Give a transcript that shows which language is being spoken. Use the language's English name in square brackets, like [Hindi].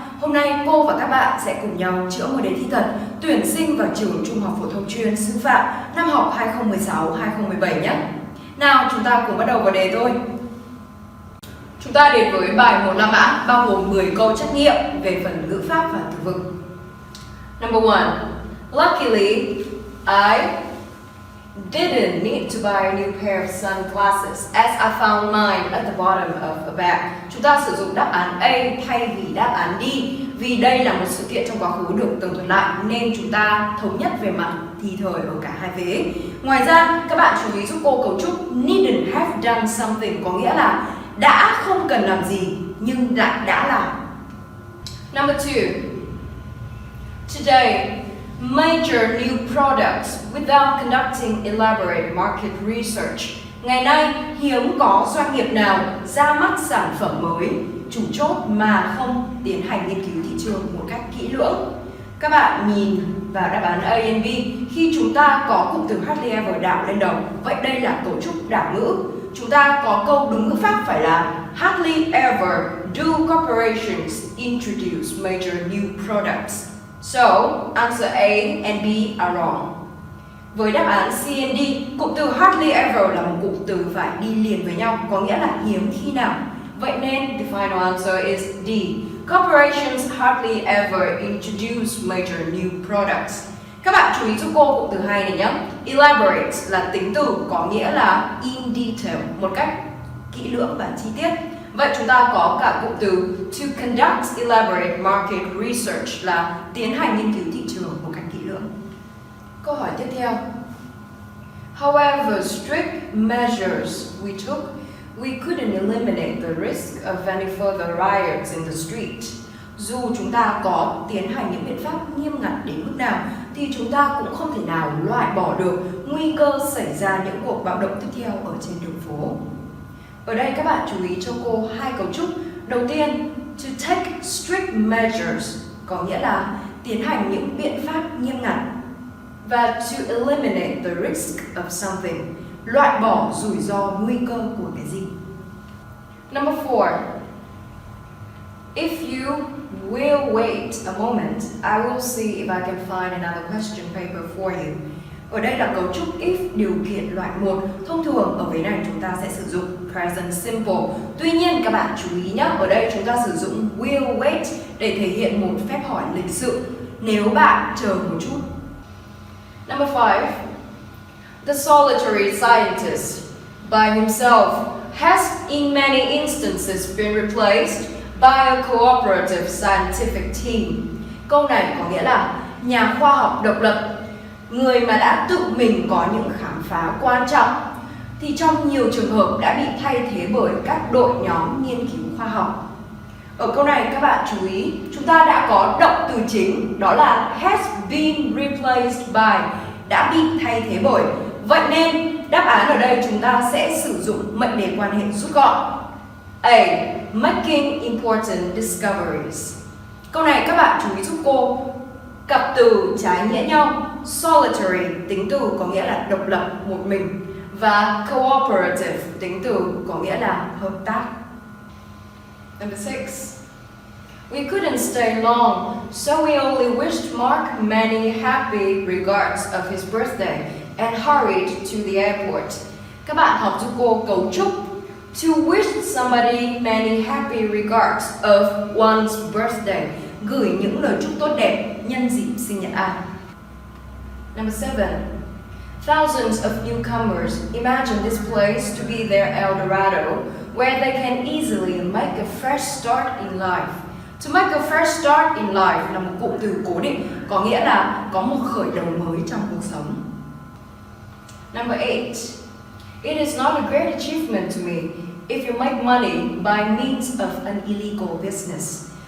[Vietnamese] Hôm nay cô và các bạn sẽ cùng nhau chữa một đề thi thật tuyển sinh vào trường Trung học phổ thông chuyên sư phạm năm học 2016-2017 nhé. Nào, chúng ta cùng bắt đầu vào đề thôi. Chúng ta đến với bài 1-5 mã bao gồm 10 câu trắc nghiệm về phần ngữ pháp và từ vựng. [English] Number 1. Luckily, I didn't need to buy a new pair of sunglasses as I found mine at the bottom of a bag. [Vietnamese] Chúng ta sử dụng đáp án A thay vì đáp án D vì đây là một sự kiện trong quá khứ được tường thuật lại nên chúng ta thống nhất về mặt thì thời ở cả hai vế. Ngoài ra, các bạn chú ý giúp cô cấu trúc [English] needn't have done something [Vietnamese] có nghĩa là đã không cần làm gì nhưng lại đã làm. [English] Number 2. Today, major new products without conducting elaborate market research. [Vietnamese] Ngày nay, hiếm có doanh nghiệp nào ra mắt sản phẩm mới, chủ chốt mà không tiến hành nghiên cứu thị trường một cách kỹ lưỡng. Các bạn nhìn vào đáp án A and B, khi chúng ta có cụm từ [English] hardly ever [Vietnamese] đảo lên đầu, vậy đây là cấu trúc đảo ngữ. Chúng ta có câu đúng ngữ pháp phải là [English] hardly ever do corporations introduce major new products. So, answer A and B are wrong. [Vietnamese] Với đáp án C and D, cụm từ [English] hardly ever [Vietnamese] là một cụm từ phải đi liền với nhau, có nghĩa là hiếm khi nào. Vậy nên, [English] the final answer is D. Corporations hardly ever introduce major new products. [Vietnamese] Các bạn chú ý giúp cô cụm từ 2 này nhé. Elaborate là tính từ có nghĩa là [English] in detail, [Vietnamese] một cách kỹ lưỡng và chi tiết. Vậy chúng ta có cả cụm từ [English] to conduct elaborate market research [Vietnamese] là tiến hành nghiên cứu thị trường một cách kỹ lưỡng. Câu hỏi tiếp theo. [English] However strict measures we took, we couldn't eliminate the risk of any further riots in the street. [Vietnamese] Dù chúng ta có tiến hành những biện pháp nghiêm ngặt đến mức nào thì chúng ta cũng không thể nào loại bỏ được nguy cơ xảy ra những cuộc bạo động tiếp theo ở trên đường phố. Ở đây các bạn chú ý cho cô hai cấu trúc. Đầu tiên, [English] to take strict measures [Vietnamese] có nghĩa là tiến hành những biện pháp nghiêm ngặt. Và [English] to eliminate the risk of something, [Vietnamese] loại bỏ rủi ro, nguy cơ của cái gì. [English] Number 4. If you will wait a moment, I will see if I can find another question paper for you. [Vietnamese] Ở đây là cấu trúc if điều kiện loại 1. Thông thường ở vế này chúng ta sẽ sử dụng [English] present simple. [Vietnamese] Tuy nhiên các bạn chú ý nhé, ở đây chúng ta sử dụng [English] will wait [Vietnamese] để thể hiện một phép hỏi lịch sự. Nếu bạn chờ một chút. [English] Number 5. The solitary scientist by himself has in many instances been replaced by a cooperative scientific team. [Vietnamese] Câu này có nghĩa là nhà khoa học độc lập, người mà đã tự mình có những khám phá quan trọng thì trong nhiều trường hợp đã bị thay thế bởi các đội nhóm nghiên cứu khoa học. Ở câu này các bạn chú ý, chúng ta đã có động từ chính đó là [English] has been replaced by, [Vietnamese] đã bị thay thế bởi. Vậy nên đáp án ở đây chúng ta sẽ sử dụng mệnh đề quan hệ rút gọn. [English] A. Making important discoveries. [Vietnamese] Câu này các bạn chú ý giúp cô, cặp từ trái nghĩa nhau. Solitary tính từ có nghĩa là độc lập, một mình, và cooperative tính từ có nghĩa là hợp tác. [English] Number 6. We couldn't stay long, so we only wished Mark many happy regards of his birthday and hurried to the airport. [Vietnamese] Các bạn học giúp cô cấu trúc [English] to wish somebody many happy regards of one's birthday, [Vietnamese] gửi những lời chúc tốt đẹp nhân dịp sinh nhật ai. [English] Number 7. Thousands of newcomers imagine this place to be their El Dorado, where they can easily make a fresh start in life. To make a fresh start in life [Vietnamese] là một cụm từ cố định, có nghĩa là có một khởi đầu mới trong cuộc sống. [English] Number 8. It is not a great achievement to me if you make money by means of an illegal business.